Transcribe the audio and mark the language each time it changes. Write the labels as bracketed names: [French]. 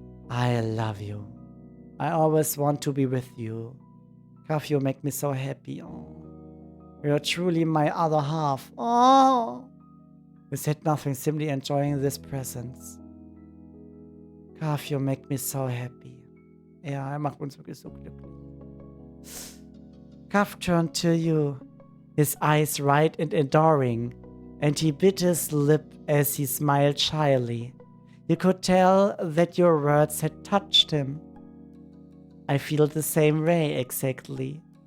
[English] I love you. I always want to be with you. Kaf, you make me so happy. Oh. You're truly my other half. Oh. We said nothing, simply enjoying this presence. Kaf, you make me so happy. [German] Ja, macht uns wirklich so glücklich. [English] Kaf turned to you, his eyes bright and adoring, and he bit his lip as he smiled shyly. You could tell that your words had touched him. I feel the same way, exactly.